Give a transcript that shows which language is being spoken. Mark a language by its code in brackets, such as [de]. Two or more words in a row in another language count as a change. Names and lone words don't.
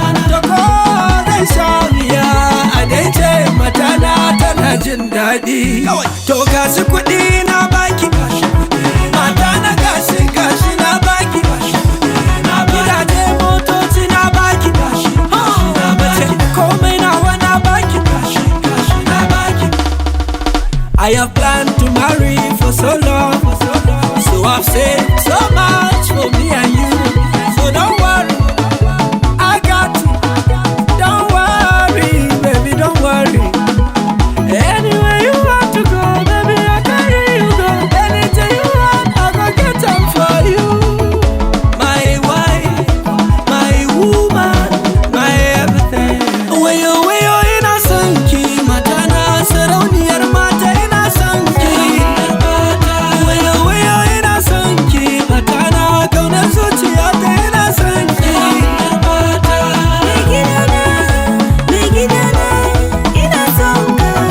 [ha] Ta ko zan sha wuya, a dai ce matana tana jin daɗi. To, ga su kuɗi na baki. Matana, ga shi, ga shi na baki. Gidaje, motoci na baki. Mace, komai nawa na baki. [en] I have planned to marry for so long, so I've saved so much for me and you. So don't worry, I got you. Don't worry, baby, don't worry. Anywhere you want to go, baby, I'll carry you go. Anything you want, I go get 'em for you. My wife, my woman, my everything. [ha] Wayo, wayo, ina son ki, matana, sarauniyar mata, ina son ki. Wayo, wayo, ina son ki, matana, kaunar zuciyata, ina son ki. Mai gidana, mai gidana, ina son ka.